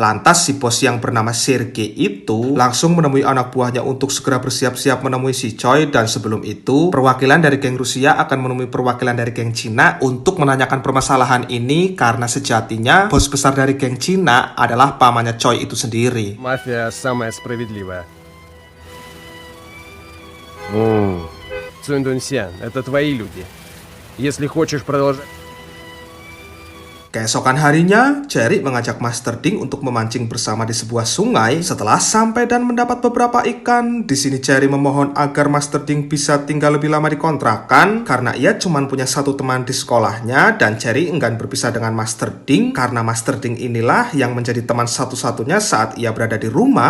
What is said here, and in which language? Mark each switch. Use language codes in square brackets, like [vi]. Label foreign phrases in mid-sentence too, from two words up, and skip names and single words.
[id] Lantas si bos yang bernama Sergei itu langsung menemui anak buahnya untuk segera bersiap-siap menemui si Choi, dan sebelum itu perwakilan dari geng Rusia akan menemui perwakilan dari geng Cina untuk menanyakan permasalahan ini karena sejatinya bos besar dari geng Cina adalah pamannya Choi itu sendiri. [ru] Мафия самая справедливая. Цундунсян, это твои люди. Если хочешь продолжать... [id] Keesokan harinya, Cherry mengajak Master Ding untuk memancing bersama di sebuah sungai. Setelah sampai dan mendapat beberapa ikan, di sini Cherry memohon agar Master Ding bisa tinggal lebih lama di kontrakan karena ia cuma punya satu teman di sekolahnya, dan Cherry enggan berpisah dengan Master Ding karena Master Ding inilah yang menjadi teman satu-satunya saat ia berada di rumah.